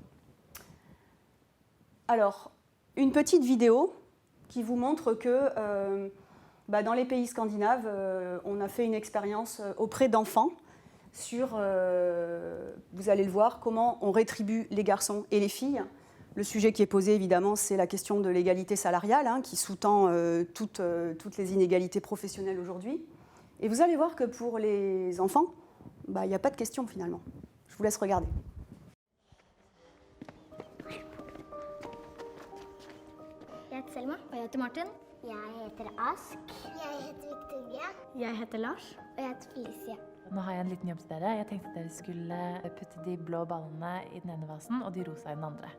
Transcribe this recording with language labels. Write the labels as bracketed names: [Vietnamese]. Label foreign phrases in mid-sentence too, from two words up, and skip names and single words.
[French] Alors, une petite vidéo qui vous montre que dans les pays scandinaves, on a fait une expérience auprès d'enfants sur, vous allez le voir, comment on rétribue les garçons et les filles. Le sujet qui est posé, évidemment, c'est la question de l'égalité salariale, qui sous-tend toutes les inégalités professionnelles aujourd'hui. Et vous allez voir que pour les enfants, il n'y a pas de question finalement. Je vous laisse regarder. [Norwegian] Jeg heter Selma. Og jeg heter Martin. Jeg heter Ask. Jeg heter Victoria. Jeg heter Lars. Og jeg heter Felicia. Nå har jeg en liten jobb til dere. Jeg tenkte at dere skulle putte de blå ballene i den ene vasen og de rosa i den andre.